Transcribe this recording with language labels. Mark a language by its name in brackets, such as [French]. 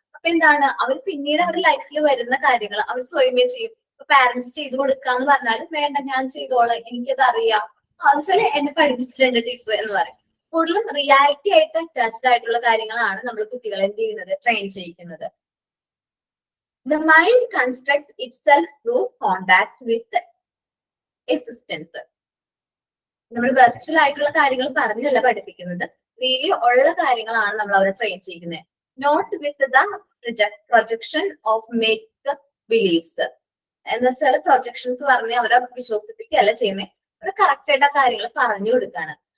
[Malayalam] അപ്പൊ എന്താണ്, അവർ പിന്നീട് അവരുടെ ലൈഫിൽ വരുന്ന കാര്യങ്ങൾ അവർ സ്വയമേ ചെയ്യും. ഇപ്പൊ പാരന്റ്സ് ചെയ്ത് കൊടുക്കാന്ന് പറഞ്ഞാലും വേണ്ട ഞാൻ ചെയ്തോളാം, എനിക്കത് അറിയാം, അതുപോലെ എന്നെ പഠിപ്പിച്ചിട്ടുണ്ട് ടീച്ചർ എന്ന് പറയും. കൂടുതലും റിയാലിറ്റി ആയിട്ട് അറ്റാച്ച്ഡ് ആയിട്ടുള്ള കാര്യങ്ങളാണ് നമ്മൾ കുട്ടികളെ എന്ത് ചെയ്യുന്നത്, train ചെയ്യിക്കുന്നത്. [English] The mind constructs itself through contact with existence. [Malayalam] നമ്മൾ വെർച്വൽ ആയിട്ടുള്ള കാര്യങ്ങൾ പറഞ്ഞല്ല പഠിപ്പിക്കുന്നത്, റിയലി ഉള്ള കാര്യങ്ങളാണ് നമ്മൾ അവരെ ട്രെയിൻ ചെയ്യുന്നത്. [English] note with the projection of make beliefs [Malayalam] എന്ന് വെച്ചാൽ പ്രൊജക്ഷൻസ് പറഞ്ഞ് അവരെ വിശ്വസിപ്പിക്കുകയല്ല ചെയ്യുന്നത്, അവർ കറക്റ്റ് ആയിട്ട് ആ കാര്യങ്ങൾ പറഞ്ഞു കൊടുക്കാണ്.